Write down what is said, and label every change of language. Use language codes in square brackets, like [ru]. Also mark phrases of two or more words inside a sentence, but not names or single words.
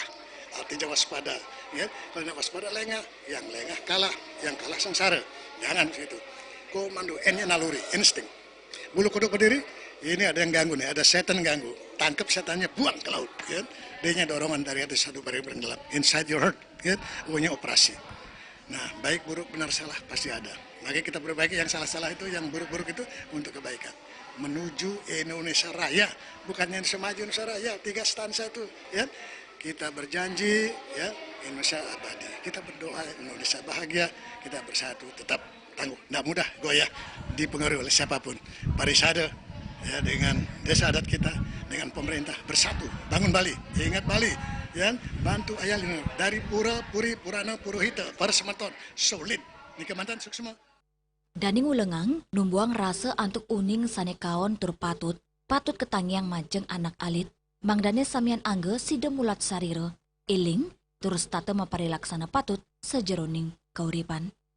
[id] Artinya waspada. Ya, kalau tidak waspada lengah. Yang lengah kalah. Yang kalah sengsara. Jangan begitu. Komando N-nya naluri, insting. Bulu kuduk berdiri. Ini ada yang ganggu nih, ada setan ganggu. Tangkap setannya, buang ke laut. Ya. D-nya dorongan dari atas satu barang gelap. [en] Inside your heart. [id] Ya. O-nya operasi. Nah, baik, buruk, benar, salah pasti ada. Maka kita perbaiki yang salah-salah itu, yang buruk-buruk itu untuk kebaikan. Menuju Indonesia Raya. Bukannya semaju Indonesia Raya, 3 stansa itu. Ya. Kita berjanji, ya, Indonesia abadi. Kita berdoa Indonesia bahagia. Kita bersatu, tetap tangguh. Tidak mudah goyah, dipengaruhi oleh siapapun. Parisade, ya, dengan desa adat kita, dengan pemerintah bersatu, bangun Bali, ingat Bali, ya, bantu ayah lino dari Pura, Puri, Purana, Purohita, para semeton, solid, di Kemantan Suksma. [ban] Daning ulengang, numbuang rasa antuk uning sanekaon tur patut ketangiang majeng anak alit, mangdane samian angge side mulat sarira, iling, terus tata maparilaksana patut sejeroning kauripan.